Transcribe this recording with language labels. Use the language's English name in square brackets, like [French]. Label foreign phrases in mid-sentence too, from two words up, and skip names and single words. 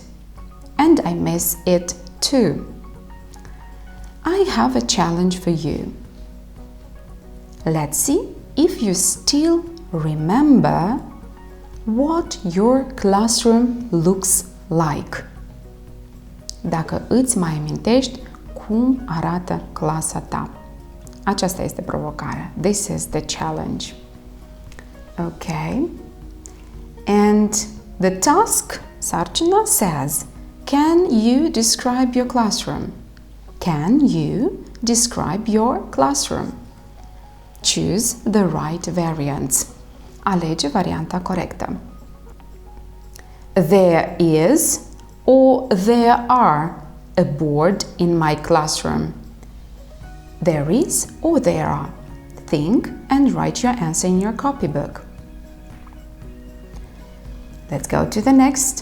[English] And I miss it too. I have a challenge for you. Let's see if you still remember what your classroom looks like. [Romanian] Dacă îți mai amintești cum arată clasa ta. Aceasta este provocarea. [English] This is the challenge. Okay. And the task, sarcina, says, can you describe your classroom? Can you describe your classroom? Choose the right variants. [Romanian] Alege varianta corectă. [English] There is or there are a board in my classroom. There is or there are. Think and write your answer in your copybook. Let's go to the next.